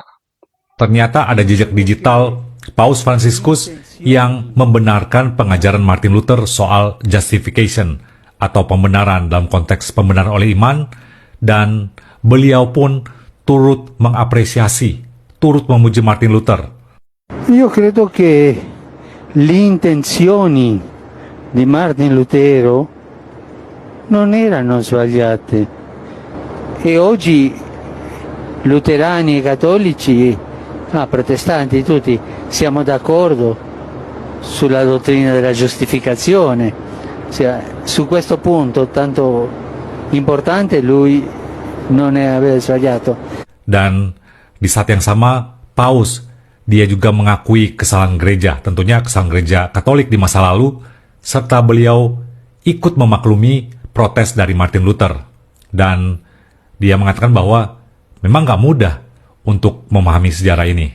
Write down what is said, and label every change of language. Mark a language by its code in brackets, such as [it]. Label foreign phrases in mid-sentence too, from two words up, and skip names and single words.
[id] Ternyata ada jejak digital Paus Fransiskus yang membenarkan pengajaran Martin Luther soal justification atau pembenaran dalam konteks pembenaran oleh iman, dan beliau pun turut mengapresiasi, turut memuji Martin Luther. [it] Io credo che le intenzioni di Martin Lutero non erano sbagliate, e oggi luterani e cattolici, protestanti, tutti siamo d'accordo sulla dottrina della giustificazione. Su questo punto tanto importante lui non aveva sbagliato. [id] Dan di saat yang sama, Paus dia juga mengakui kesalahan gereja, tentunya kesalahan gereja Katolik di masa lalu, serta beliau ikut memaklumi protes dari Martin Luther. Dan dia mengatakan bahwa memang gak mudah untuk memahami sejarah ini.